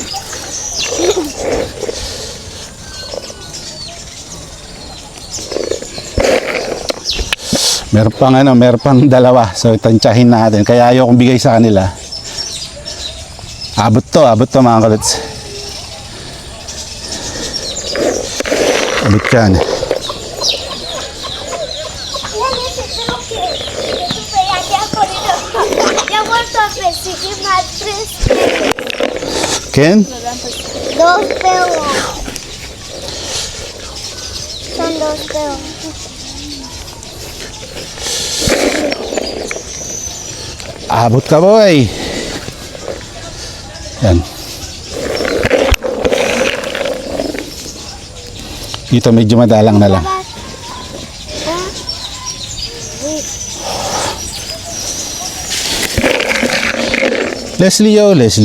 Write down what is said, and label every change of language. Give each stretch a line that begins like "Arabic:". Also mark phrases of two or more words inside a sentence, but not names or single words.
Filipino: Meron pang dalawa. So, tansyahin natin. Kaya ayokong bigay sa kanila. Abot to mga kalots. Abot yan. Ken?
Spanish: Dos pelos. Son dos pelos.
Filipino: Abot ka, boy. Yan. Dito medyo madalang na lang. Leslie yo.